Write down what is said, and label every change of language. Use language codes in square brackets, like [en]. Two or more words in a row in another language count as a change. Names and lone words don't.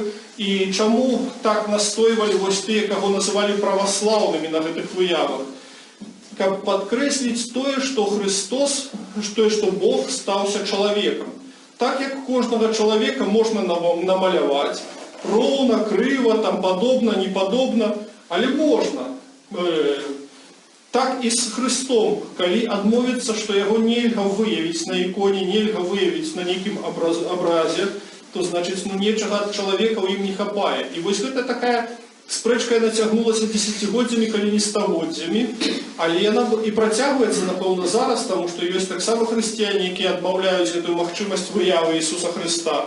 [uk] І чому так настоювали ось ті, кого називали православними на цих виявах? Щоб підкреслити те, що Христос, що Бог стався чоловіком. Так як кожного чоловіка можна намалювати, ровно, криво, там, подобно, неподобно, але можна. Так і з Христом, [be] калі адмовіцца, што яго нельга выявіць на іконе, нельга выявіць на нейкім абразе, то значыць, нечага ад чалавека ў ім не хапае. І вось гэта такая спрэчка нацягнулася дзесяцігоддзямі, калі не стагоддзямі, але яна і працягваецца, напэўна, зараз, таму што ёсць таксама хрысціяне, якія адмаўляюць гэтую магчымасць выявы Ісуса Хрыста.